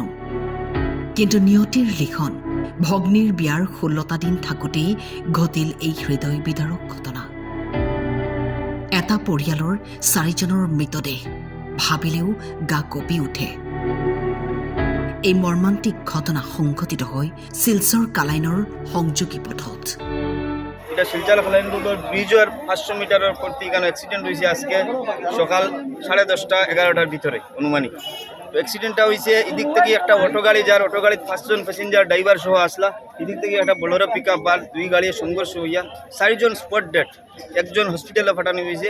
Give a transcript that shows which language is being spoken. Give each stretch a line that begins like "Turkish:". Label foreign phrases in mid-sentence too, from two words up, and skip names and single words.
Assamese: কিন্তু নিয়তিৰ লিখন ভগ্নীৰ বিয়াৰ 16টা দিন থাকোঁতেই ঘটিল এই হৃদয় বিদাৰক ঘটনা। এটা পৰিয়ালৰ 4জনৰ মৃতদেহ ভাবিলেও গা কঁপি উঠে। এই মৰ্মান্তিক ঘটনা সংঘটিত হয় শিলচৰ কালাইনৰ সংযোগী পথত।
Bangla: এটা শিলচর কালাইন রোডের ব্রিজের 500 মিটারের প্রতি এখানে অ্যাক্সিডেন্ট হয়েছে আজকে সকাল 10:30-11টার ভিতরে অনুমানিক। তো অ্যাক্সিডেন্টটা হয়েছে এদিক থেকে একটা অটো গাড়ি, যার অটো গাড়িতে 5জন প্যাসেঞ্জার ড্রাইভার সহ আসলা, এদিক থেকে একটা বোলেরো পিকআপ আর 2 গাড়ির সংঘর্ষ হইয়া 4জন
English: spot dead,
Bangla: 1জন হসপিটালে পাঠানো হয়েছে।